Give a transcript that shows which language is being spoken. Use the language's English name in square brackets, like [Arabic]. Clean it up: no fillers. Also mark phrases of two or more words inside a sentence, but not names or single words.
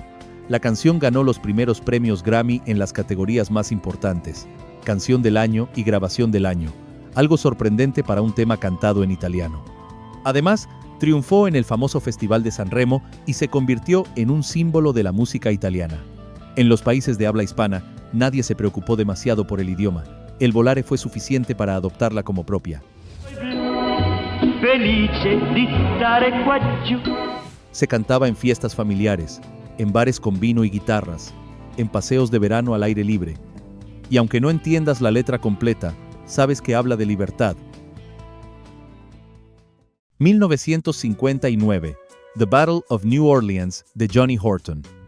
[Spanish] La canción ganó los primeros premios Grammy en las categorías más importantes, Canción del Año y Grabación del Año, algo sorprendente para un tema cantado en italiano. Además, triunfó en el famoso Festival de San Remo y se convirtió en un símbolo de la música italiana. En los países de habla hispana, nadie se preocupó demasiado por el idioma. El volare fue suficiente para adoptarla como propia. [Italian] Felice di stare qua giù. [Spanish] Se cantaba en fiestas familiares, en bares con vino y guitarras, en paseos de verano al aire libre. Y aunque no entiendas la letra completa, sabes que habla de libertad. 1959, The Battle of New Orleans, de Johnny Horton.